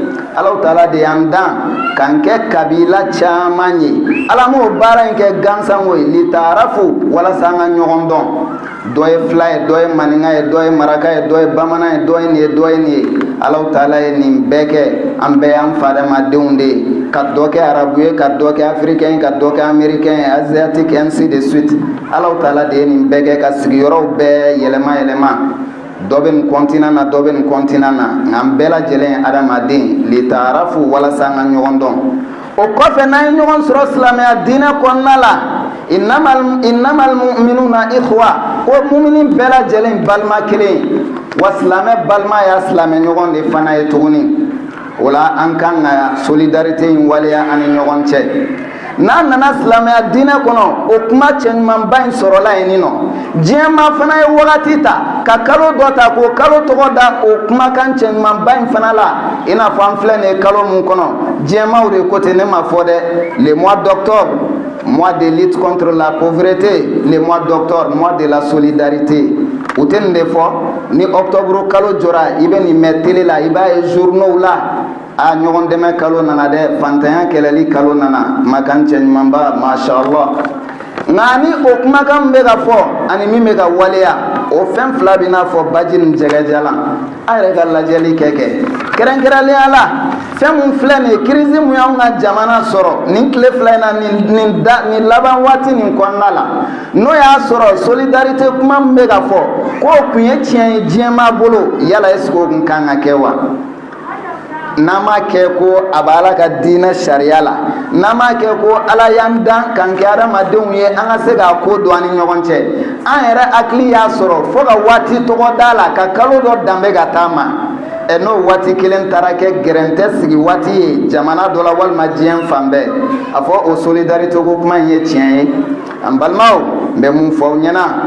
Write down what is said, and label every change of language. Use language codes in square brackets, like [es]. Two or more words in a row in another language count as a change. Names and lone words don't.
[bm] Alahu taala de y'an dan k'an kɛ kabila caman ye ala m'o baara in kɛ gansan ko ye litaarafu walasa an ka ɲɔgɔn dɔn dɔ ye fila ye dɔ ye maninka ye dɔ ye maraka ye dɔ ye bamanan ye dɔ ye nin ye dɔ ye nin ye Alahu taala ye nin bɛɛ kɛ an bɛɛ y'an fadamadenw de ye ka dɔ kɛ arabu ye ka dɔ kɛ afirikɛn ye ka dɔ kɛ amerikɛn ye [fr] asiatique ainsi de suite [bm] Alahu taala de ye nin bɛɛ kɛ ka sigiyɔrɔw bɛɛ yɛlɛma dɔ bɛ nin continent na dɔ bɛ nin continent na nka an bɛɛ lajɛlen ye adamaden litaarafu walasa an ka ɲɔgɔn dɔn o kɔfɛ n'an ye ɲɔgɔn sɔrɔ silamɛya diinɛ kɔnɔna la [ar] إنما المؤمنون إخوة [bm] ko mumini bɛɛ lajɛlen balima kelen wa silamɛ balima y'a silamɛ ɲɔgɔn de fana ye tuguni o la an kan ka solidarité in waleya an ni ɲɔgɔn cɛ n'a nana silamɛya diinɛ kɔnɔ o kuma cɛɲumanba in sɔrɔla yen nɔ diɲɛ maa fana ye wagati ta ka kalo dɔ ta k'o kalo tɔgɔ da o kumakan cɛɲumanba in fana la i n'a fɔ an filɛ nin ye kalo mun kɔnɔ diɲɛmaw de ko ten ne ma fɔ dɛ [fr] le mois d'octobre, mois de lutte contre la pauvreté, le mois d'octobre, mois de la solidarité. [bm] U tɛ nin de fɔ ni octobre kalo jɔra i bɛ nin mɛn télé la i b'a ye journaux la a ɲɔgɔn dɛmɛ kalo nana dɛ fantanya kɛlɛli kalo nana makan cɛɲumanba [ar] ما شاء الله [bm] nka ni o kumakan bɛ ka fɔ ani min bɛ ka waleya o fɛn fila bɛ n'a fɔ baji ni jɛgɛjalan a yɛrɛ ka lajɛli kɛ kɛrɛnkɛrɛnnenya la fɛn mun filɛ nin ye crise mun y'anw ka jamana sɔrɔ nin tile fila in na nin laban waati nin kɔnɔna la n'o y'a sɔrɔ solidarité kuma min bɛ ka fɔ k'o kun ye tiɲɛ ye diɲɛmaa bolo yala [fr] est-ce que [bm] o kun kan ka kɛ wa n'a ma kɛ ko a b'a la ka diinɛ sariya la n'a ma kɛ ko ala y'an dan k'an kɛ adamadenw ye an ka se k'a ko don an ni ɲɔgɔn cɛ an yɛrɛ hakili y'a sɔrɔ fo ka waati tɔgɔ d'a la ka kalo dɔ danbe ka taa ma n'o waati kelen taara kɛ gɛrɛntɛ sigi waati ye jamana dɔ la walima diɲɛ fan bɛɛ a fɔ o solidarité ko kuma in ye tiɲɛ ye an balimaw n bɛ mun fɔ aw ɲɛna